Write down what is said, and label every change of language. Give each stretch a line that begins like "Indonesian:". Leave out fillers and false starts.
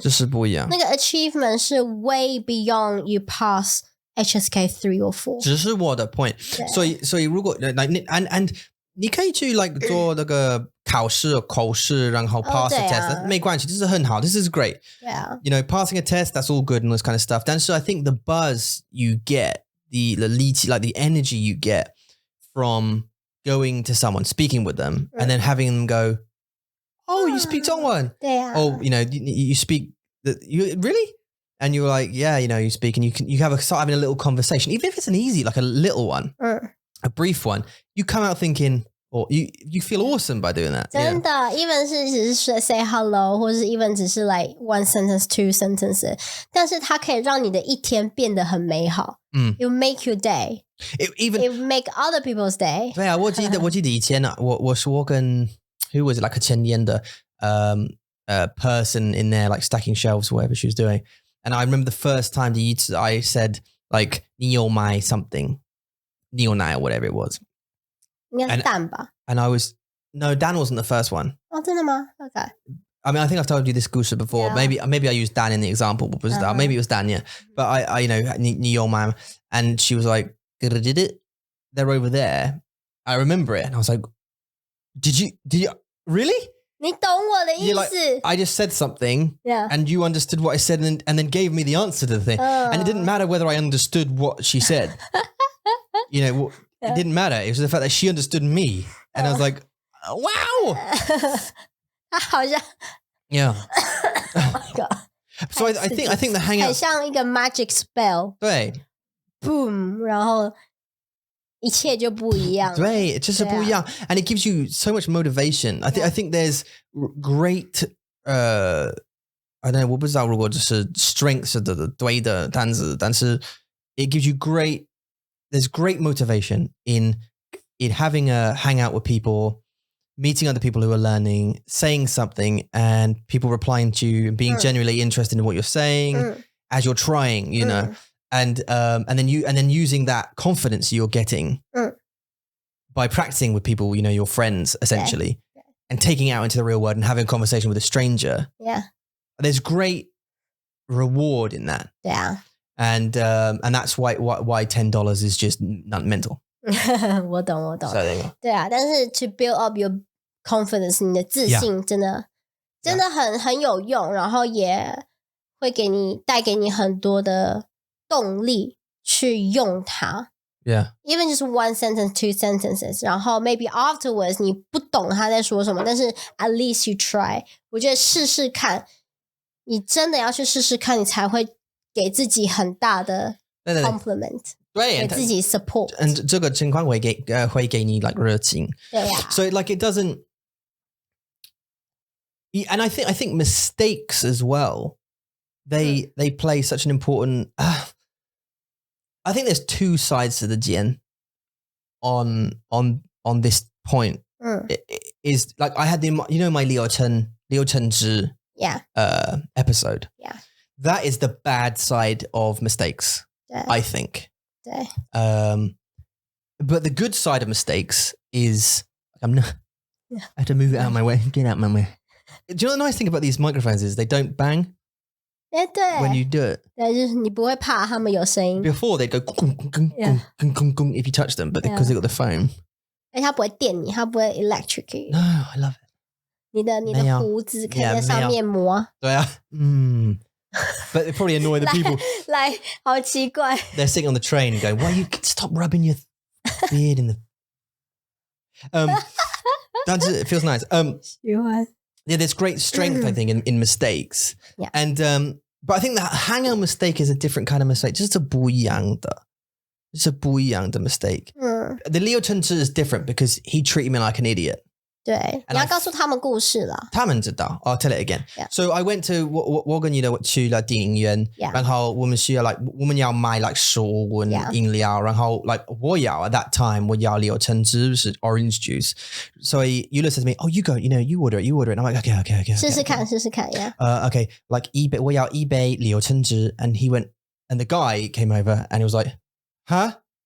Chinese: 就是不一样。
English: 那个 achievement 是 way beyond you pass HSK 3 or 4。
Chinese: 只是我的 point， 所以如果 and 你可以去 like 做那个考试口试，然后
English: pass a test，
Chinese: 没关系，这是很好，
English: this is great。
Chinese: 对啊
English: You know, passing a test, that's all good and all this kind of stuff. 但是 I think the buzz you get, the energy you get from going to someone, speaking with them, and then having them go, oh, you speak 中文。
Chinese: 对啊
English: Oh, you know, you speak, you really? And you're like, yeah, you know, you speak and you start having a little conversation, even if it's an easy, like a little one, a brief one, you come out thinking, or you feel awesome by doing that.
Chinese: 真的 even 是只是
English: say hello
Chinese: 或是 even 只是 like
English: one sentence two sentences，
Chinese: 但是它可以让你的一天变得很美好。
English: It will make your day. It will make other people's day.
Chinese: 对啊，我记得以前啊，我说跟
English: who was it, like a 10年的person in there like stacking shelves or whatever she was doing, and I remember the first time I said like
Chinese: 你有买
English: something,
Chinese: 你有奶
English: or whatever it was.
Chinese: 应该是蛋吧
English: And I was no, Dan wasn't the first one.
Chinese: 哦，真的吗 ？Okay.
English: I mean, I think I've told you this 故事 before. Yeah. Maybe I used Dan in the example. Maybe it was Dan, yeah. But I you know,
Chinese: 你有买
English: and she was like, did it? They're over there. I remember it, and I was like, did you really?
Chinese: 你懂我的意
English: You're like,
Chinese: 思
English: I just said something, Yeah. and you understood what I said, and then gave me the answer to the thing. And it didn't matter whether I understood what she said. You know, it didn't matter. It was the fact that she understood me, and I was like, wow.
Chinese: 他好像
English: Yeah. Oh my god. So I think the
Chinese: 很
English: hangout.
Chinese: 像一个 magic spell，对 boom， 然后一切就不一样。对，就是不一样
English: and it gives you so much motivation. I think there's great I don't know
Chinese: 我不知道如果就是
English: strengths 的对的单字，但是 it gives you there's great motivation in having a hangout with people, meeting other people who are learning, saying something, and people replying to you and being genuinely interested in what you're saying as you're trying, you know, and then using that confidence you're getting by practicing with people, you know, your friends essentially, and taking it out into the real world and having a conversation with a stranger. Yeah. There's great reward in that.
Chinese: 对啊，
English: And that's why $10 is just not mental.
Chinese: 我懂。
English: So there you go.
Chinese: 对啊，但是
English: to build up your confidence，
Chinese: 你的自信真的很有用，然后也会带给你很多的动力去用它。
English: Yeah. Even just one sentence, two sentences， 然后 maybe afterwards
Chinese: 你不懂他在说什么，但是
English: at least you try。
Chinese: 我觉得试试看，你真的要去试试看，你才会给自己很大的 compliment，对，给自己 support。 And 这个情况会给你 like 热情。对啊
English: So like it doesn't. And I think mistakes as well. They play such an important. I think there's two sides to the jian on this point. Is like I had my Liu Chen Zhi Yeah. episode. Yeah. That is the bad side of mistakes,
Chinese: 对
English: I think.
Chinese: 对
English: But the good side of mistakes is I have to move it out of my way. Get out of my way. Do you know the nice thing about these microphones is they don't bang
Chinese: 对
English: when you do it.
Chinese: 对，就是你不会怕他们有声音，
English: Before they'd go gung, gung, gung, gung, gung, gung, if you touch them, but because they got the foam.
Chinese: 而且它不会电你，它不会 electrocute
English: No, I love it.
Chinese: 你的没有胡子可以在上面磨，对啊
English: But they probably annoy the people.
Chinese: 来，好奇怪。
English: They're sitting on the train and going, why you stop rubbing your beard in the... it feels nice.
Chinese: 喜欢
English: Yeah, there's great strength, I think, in mistakes. Yeah. And but I think that hangout mistake is a different kind of mistake. Just a
Chinese: 不一样的
English: mistake. The Liu Chen is different because he treated me like an idiot.
Chinese: 对，
English: And
Chinese: 你要告诉他们故事了。他们知道
English: I'll tell it again. Yeah.
Chinese: So I went to 我跟你的去了电影院
English: Yeah.
Chinese: 然后我们需要 like 我们要买 like 食物
English: Yeah.
Chinese: 饮料然后 like 我要 at that time 我要柳橙汁是
English: orange juice. So Eula says to me, oh you go, you order it. And I'm like, okay.
Chinese: 试试看 yeah.
English: Okay, like
Chinese: 我要一杯柳橙汁
English: and he went, and the guy came over and he was like, huh?